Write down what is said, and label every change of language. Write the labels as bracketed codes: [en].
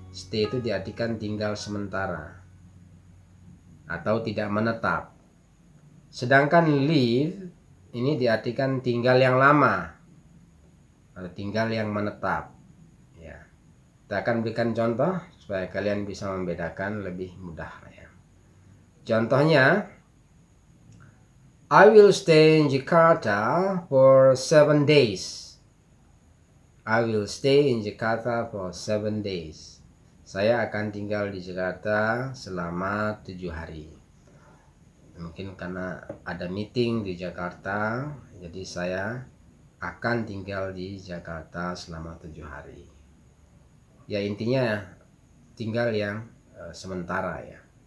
[id] Stay itu diartikan tinggal sementara atau tidak menetap. Sedangkan live ini diartikan tinggal yang lama atau tinggal yang menetap. Ya. Kita akan berikan contoh supaya kalian bisa membedakan lebih mudah ya. [en] Contohnya, I will stay in Jakarta for 7 days. I will stay in Jakarta for 7 days. [id] Saya akan tinggal di Jakarta selama 7 hari. Mungkin karena ada meeting di Jakarta, jadi saya akan tinggal di Jakarta selama 7 hari. Ya intinya tinggal yang sementara ya.